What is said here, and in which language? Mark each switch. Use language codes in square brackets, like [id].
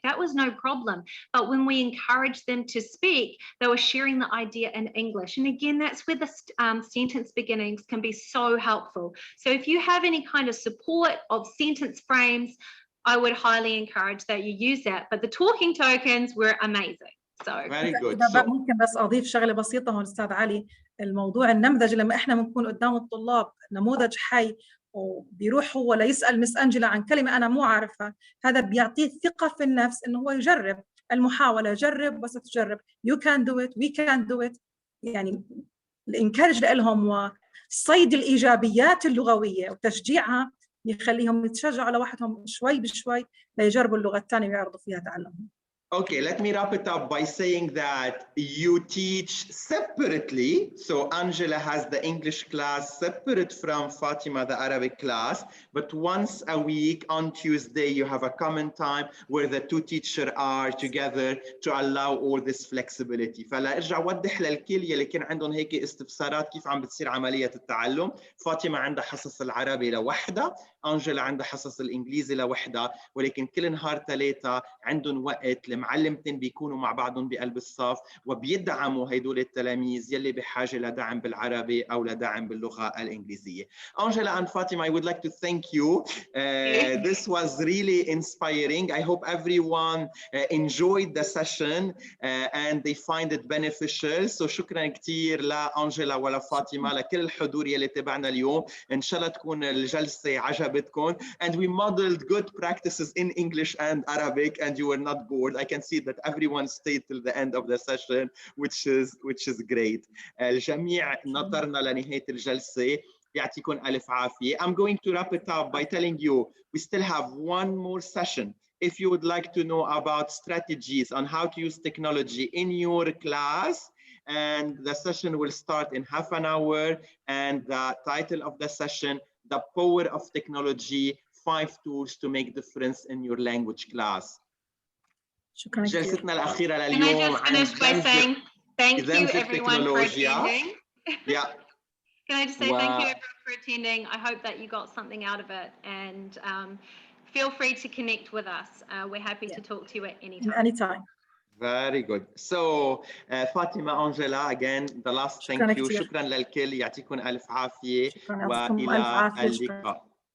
[en] That was no problem. But when we encouraged them to speak, they were sharing the idea in English. And again, that's where the sentence beginnings can be so helpful. So if you have any kind of support of sentence frames, I would highly encourage that you use that. But the talking tokens were amazing. So very good. [ar] ممكن بس أضيف شغلة بسيطة هون أستاذ علي. الموضوع النمذج لما إحنا بنكون قدام الطلاب نموذج حي وبيروح هو ليسأل مس أنجلا عن كلمة أنا مو عارفها، هذا بيعطيه ثقة في النفس إنه هو يجرب المحاولة، جرب وستجرب. [en] You can do it, we can do it. [ar] يعني الإنكارج لهم وصيد الإيجابيات اللغوية وتشجيعها يخليهم يتشجعوا لوحدهم شوي بشوي ليجربوا اللغة الثانية ويعرضوا فيها تعلمهم. [en] Okay, let me wrap it up by saying that you teach separately. So Angela has the English class separate from Fatima, the Arabic class, but once a week on Tuesday, you have a common time where the two teachers are together to allow all this flexibility. [ar] فلا ارجع وضح للكل يلي كان عندهم هيك استفسارات كيف عم بتصير عملية التعلم. فاطمة عندها حصص العربي لوحدها، أنجلا عندها حصص الإنجليزي لوحدها، ولكن كل نهار ثلاثة عندهم وقت معلمتين بيكونوا مع بعضهم بقلب الصف وبيدعموا هيدول التلاميذ يلي بحاجه لدعم بالعربي او لدعم باللغه الانجليزيه. [en] Angela and Fatima, I would like to thank you. This was really inspiring. I hope everyone enjoyed the session and they find it beneficial. So [ar] شكرا كثير لأنجلا ولا فاطمة لكل الحضور يلي تبعنا اليوم. إن شاء الله تكون الجلسة عجبتكم. [en] And we modeled good practices in English and Arabic and you were not bored. I can see that everyone stayed till the end of the session, which is great. [ar] الجميع نطرنا لنهاية الجلسة. يعطيكم ألف عافية. [en] I'm going to wrap it up by telling you we still have one more session. If you would like to know about strategies on how to use technology in your class, and the session will start in half an hour, and the title of the session, The Power of Technology, 5 Tools to Make Difference in Your Language Class. [ar] شكرا جلستنا الأخيرة [en] Can I [ar] لليوم [en] just finish by saying thank you everyone for attending? Yeah. Can I just say thank you everyone for attending? I hope that you got something out of it, and feel free to connect with us. We're happy to talk to you at any time. Anytime. Very good. So Fatima, Angela, again, the last thank you. [ar] شكرا للكل. يعطيكم ألف عافية وإلى اللقاء.